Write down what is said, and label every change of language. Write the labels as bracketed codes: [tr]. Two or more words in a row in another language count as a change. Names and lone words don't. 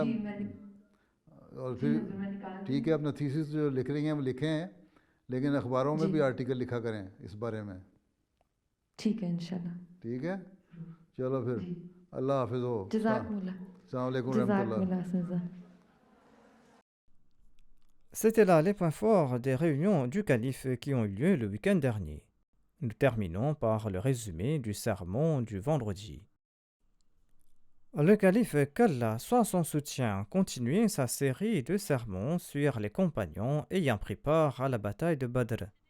[ur] اور پھر ٹھیک ہے, اپنا تھیسس جو لکھ رہی ہیں وہ لکھیں ہیں, لیکن اخباروں میں بھی آرٹیکل لکھا کریں اس بارے میں. ٹھیک ہے انشاءاللہ. ٹھیک ہے چلو پھر اللہ حافظ ہو. [ar] جزاکم اللہ. السلام علیکم ورحمۃ جزاکم اللہ. اللہ حسنا. [fr] C'était là les points forts des réunions du calife qui ont eu lieu le week-end dernier. Nous terminons par le résumé du sermon du vendredi. Le calife qu'Allah soit son soutien continuait sa série de sermons sur les compagnons ayant pris part à la bataille de Badr.